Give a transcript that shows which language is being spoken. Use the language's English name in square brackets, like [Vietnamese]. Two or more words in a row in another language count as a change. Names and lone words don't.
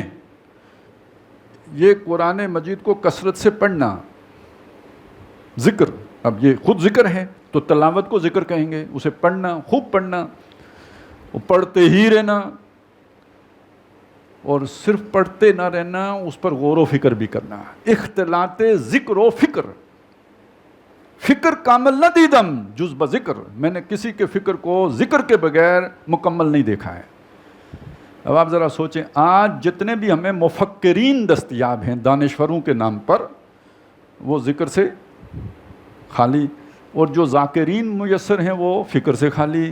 [Urdu] یہ قرآن مجید کو کثرت سے پڑھنا، ذکر، اب یہ خود ذکر ہے تو تلاوت کو ذکر کہیں گے، اسے پڑھنا، خوب پڑھنا، پڑھتے ہی رہنا، اور صرف پڑھتے نہ رہنا، اس پر غور و فکر بھی کرنا۔ [Persian] اختلاط ذکر و فکر، فکر کامل نہ دیدم جز بذکر، [Urdu] میں نے کسی کے فکر کو ذکر کے بغیر مکمل نہیں دیکھا ہے۔ اب آپ ذرا سوچیں، آج جتنے بھی ہمیں مفکرین دستیاب ہیں دانشوروں کے نام پر، وہ ذکر سے خالی، اور جو ذاکرین میسر ہیں وہ فکر سے خالی۔